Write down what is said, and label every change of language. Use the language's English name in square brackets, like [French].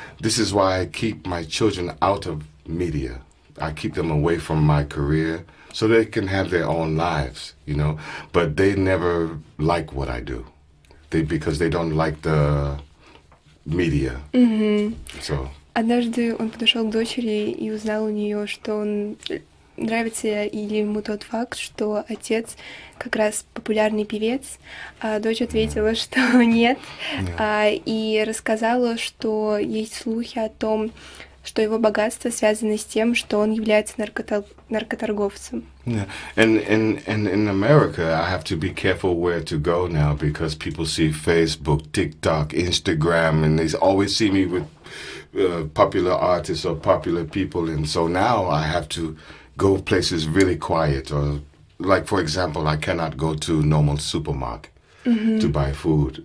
[English] This is why I keep my children out of media. I keep them away from my career so they can have their own lives, you know. But they never like what I do, because they don't like the media." So. [Russian] Однажды он подошел к дочери и узнал у нее, что он нравится или ему тот факт, что отец как раз популярный певец, а дочь ответила, что нет, и рассказала, что есть слухи о том, что его богатство связано с тем, что он является наркоторговцем. [English] Yeah, and in America, I have to be careful where to go now because people see Facebook, TikTok, Instagram, and they always see me with popular artists or popular people, and so now I have to go places really quiet, or like for example, I cannot go to normal supermarket to buy food.